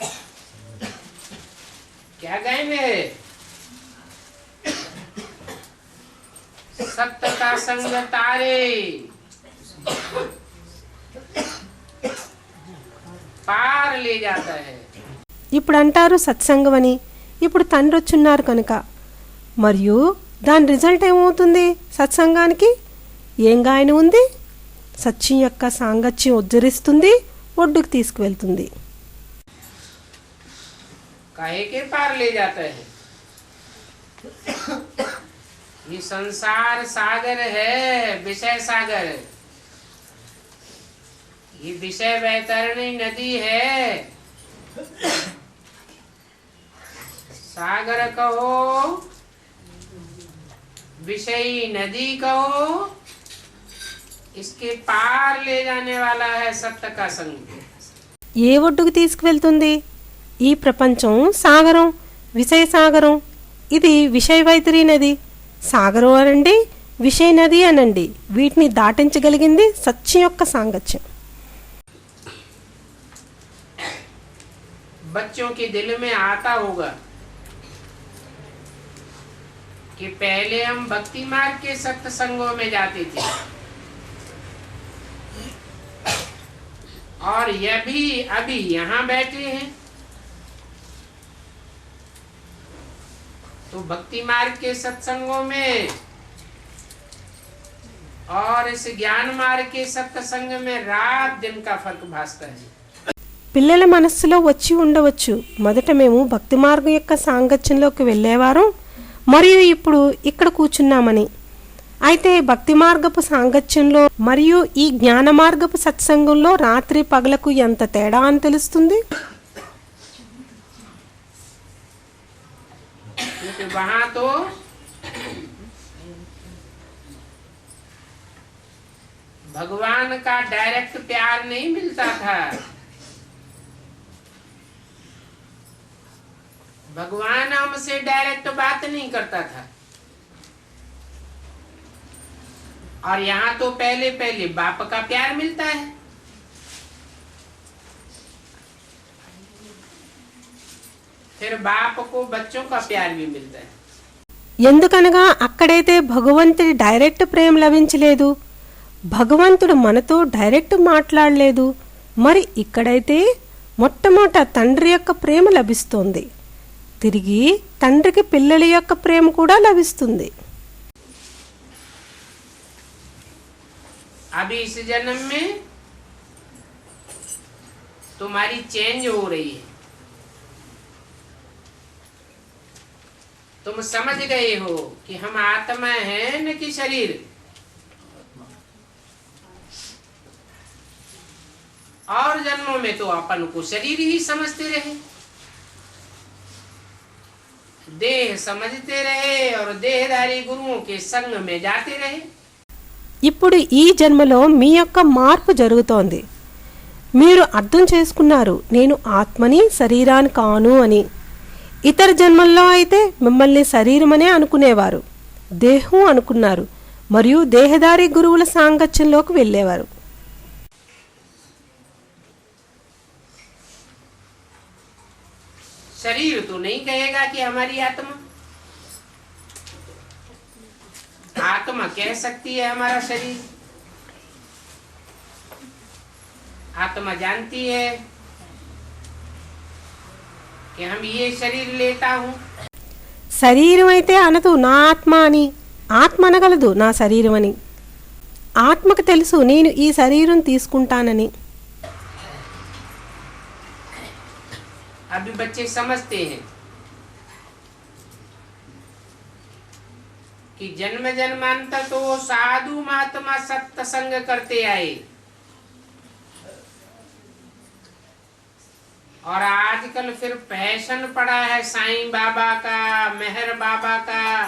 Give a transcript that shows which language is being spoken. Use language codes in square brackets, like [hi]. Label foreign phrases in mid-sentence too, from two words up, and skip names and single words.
[hi] क्या गाएंगे? सत्य का संग तारे पार ले जाता है। [te] ఇప్పుడు అంటారు సత్సంగం అని. ఇప్పుడు తండ్రి వచ్చున్నారు కనుక. మరియు దాని రిజల్ట్ ఏమవుతుంది? సత్సంగానికి ఏం గాయన ఉంది? సత్యం యొక్క సాంగత్యం ఉద్ధరిస్తుంది, ఒడ్డుకు తీసుకువెళ్తుంది. [hi] काहे के पार ले जाता है? ये संसार सागर है, विषय सागर। ये विषय वैतरणी नदी है। सागर कहो, विषयी नदी कहो, इसके पार ले जाने वाला है सत्य का संग। [te] ఏ ఒడ్డుకు తీసుకువెళ్తుంది? ఈ ప్రపంచం సాగరం, విషయ సాగరం. ఇది విషయ వైతరి నది. సాగరం అనండి, విషయ నది అనండి. వీటిని దాటించగలిగింది సత్యం యొక్క సాంగత్యం. [hi] बच्चों के दिल में आता होगा कि पहले हम भक्ति मार्ग के सत्संगों में जाते थे और यह भी अभी यहाँ बैठे हैं तो भक्ति मार्ग के सत्संगों में और इस ज्ञान मार्ग के सत्संग में रात दिन का फर्क भासता है। [te] పిల్లల మనస్సులో వచ్చి ఉండవచ్చు, మొదట మేము భక్తి మార్గం యొక్క సాంగత్యంలోకి వెళ్ళేవారు మరియు ఇప్పుడు ఇక్కడ కూర్చున్నామని. అయితే భక్తి మార్గపు సాంగత్యంలో మరియు ఈ జ్ఞాన మార్గపు సత్సంగంలో రాత్రి పగలకు ఎంత తేడా అని తెలుస్తుంది. [hi] वहाँ तो भगवान का डायरेक्ट प्यार नहीं मिलता था, भगवान हमसे डायरेक्ट बात नहीं करता था, और यहाँ तो पहले पहले बाप का प्यार मिलता है। फिर बाप को बच्चों का प्यार भी मिलता है। [te] ఎందుకనగా అక్కడైతే భగవంతుడి డైరెక్ట్ ప్రేమ లభించలేదు, భగవంతుడు మనతో డైరెక్ట్ మాట్లాడలేదు. మరి ఇక్కడైతే మొట్టమొదట తండ్రి యొక్క ప్రేమ లభిస్తుంది, తిరిగి తండ్రికి పిల్లల యొక్క ప్రేమ కూడా లభిస్తుంది. [hi] अभी इस जन्म में तुम्हारी चेंज हो रही है, तुम समझ गए हो कि हम आत्मा है न कि शरीर। और जन्मों में तो अपन को शरीर ही समझते रहे, देह समझते रहे और देहधारी गुरुओं के संग में जाते रहे। [te] ఇప్పుడు ఈ జన్మలో మీ యొక్క మార్పు జరుగుతోంది. మీరు అర్థం చేసుకున్నారు నేను ఆత్మని శరీరాన్ని కాను అని. ఇతర జన్మల్లో అయితే మిమ్మల్ని శరీరమనే అనుకునేవారు, దేహం అనుకున్నారు, మరియు దేహదారి గురువుల సాంగత్యంలోకి వెళ్ళేవారు. [hi] शरीर तो नहीं कहेगा कि हमारी आत्मा, आत्मा कह सकती है हमारा शरीर। आत्मा जानती है कि हम ये शरीर लेता हूँ। [te] శరీరం అయితే అనదు నా ఆత్మ అని, ఆత్మ అనగలదు నా శరీరం అని. ఆత్మకు తెలుసు నేను ఈ శరీరం తీసుకుంటానని. [hi] अभी बच्चे समझते हैं कि जन्म जन्मांतर तो वो साधु महात्मा सत्संग करते आए, और आजकल फिर फैशन पड़ा है साईं बाबा का, मेहर बाबा का।